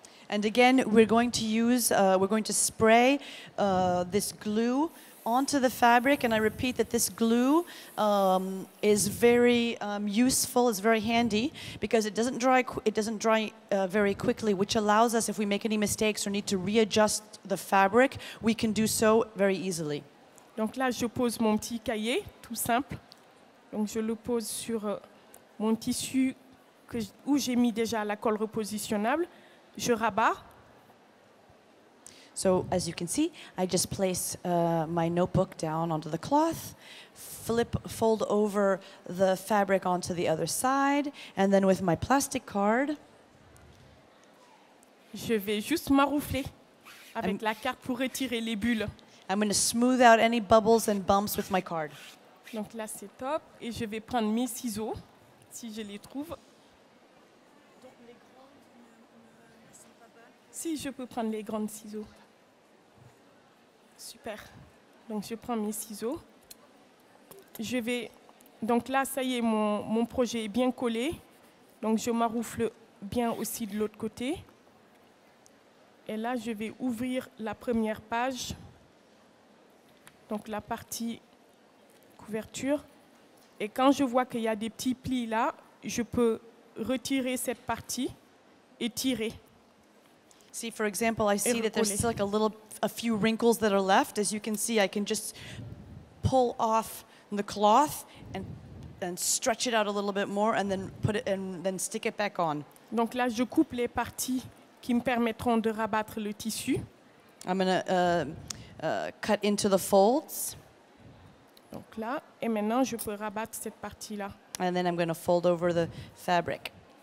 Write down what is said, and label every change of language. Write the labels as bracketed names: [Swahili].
[English] And again, we're going to spray this glue onto the fabric. And I repeat that this glue is very useful, it's very handy because it doesn't dry very quickly, which allows us, if we make any mistakes or need to readjust the fabric, we can do so very easily. [French] Donc là, je pose mon petit cahier, tout simple. Donc je le pose sur mon tissu où j'ai mis déjà la colle repositionnable. Je rabats. [English] So as you can see, I just place my notebook down onto the cloth, fold over the fabric onto the other side, and then with my plastic card, [French] Je vais juste maroufler avec la carte pour retirer les bulles. [English] I'm going to smooth out any bubbles and bumps with my card. [French] Donc là, c'est top. Et je vais prendre mes ciseaux, si je les trouve. Si, je peux prendre les grands ciseaux. Super. Donc, je prends mes ciseaux. Donc là, ça y est, mon projet est bien collé. Donc, je maroufle bien aussi de l'autre côté. Et là, je vais ouvrir la première page. Donc, la partie couverture. Et quand je vois qu'il y a des petits plis là, je peux retirer cette partie et tirer. [English] See, for example, I see that there's [French] recoller. [English] still like a few wrinkles that are left. As you can see, I can just pull off the cloth and stretch it out a little bit more, and then put it and then stick it back on. [French] Donc là, je coupe les parties qui me permettront de rabattre le tissu. [English] I'm gonna cut into the folds, [French] Donc là, et maintenant, je peux rabattre cette partie-là. [English] and then I'm gonna fold over the fabric